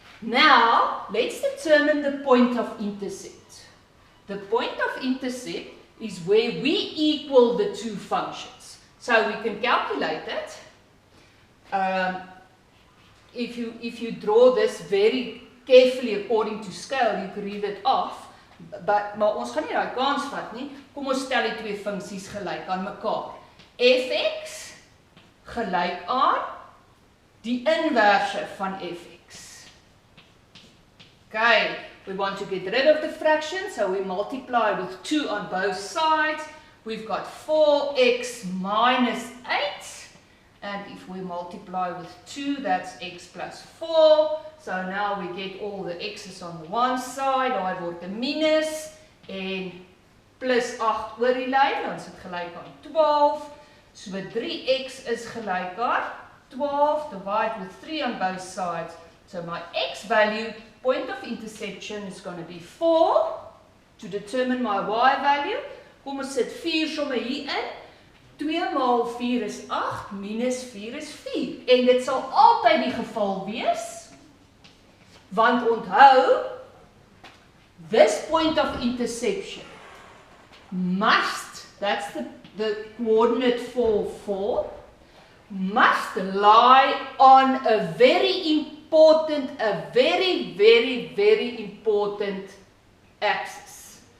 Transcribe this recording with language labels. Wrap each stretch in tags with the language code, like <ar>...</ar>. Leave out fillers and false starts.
<en>Now, let's determine the point of intercept. The point of intercept is where we equal the two functions. So we can calculate it. If you draw this very carefully according to scale, you can read it off.</en> <af>Maar ons gaan nie daai kans vat nie. Kom ons stel die twee funksies gelyk aan mekaar. Fx gelyk aan die inverse van fx.</af> <en>Okay, we want to get rid of the fraction, so we multiply with 2 on both sides. We've got 4x minus 8. And if If we multiply with 2, that's x plus 4. So now we get all the x's on the one side.</en> <af>Daai word 'n minus en plus 8 oor die lyn, dan is dit gelyk aan 12. So 3x is gelyk aan 12,</af> <en>divide with 3 on both sides. So my x value, point of intersection, is going to be 4. To determine my y value,</en> <af>kom ons sit 4 somme hier in. 2 maal 4 is 8, minus 4 is 4. En dit sal altyd die geval wees, want onthou,</af> <en>this point of intersection must, that's the coordinate for 4, must lie on a very important, very important axis.</en>